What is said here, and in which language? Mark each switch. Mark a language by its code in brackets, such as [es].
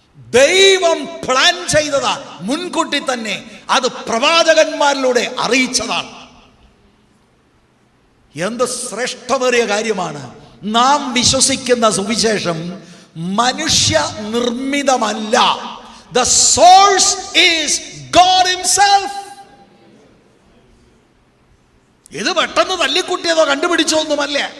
[ml] ദൈവം പ്ലാൻ ചെയ്തതാ മുൻകൂട്ടി തന്നെ. അത് പ്രവാചകന്മാരിലൂടെ അറിയിച്ചതാണ്. എന്ത് ശ്രേഷ്ഠമേറിയ കാര്യമാണ്. നാം വിശ്വസിക്കുന്ന സുവിശേഷം മനുഷ്യ നിർമ്മിതമല്ല. [en] The source is God himself. [ml] ഇത് പെട്ടെന്ന് തല്ലിക്കുട്ടിയതോ കണ്ടുപിടിച്ചോ ഒന്നുമല്ല.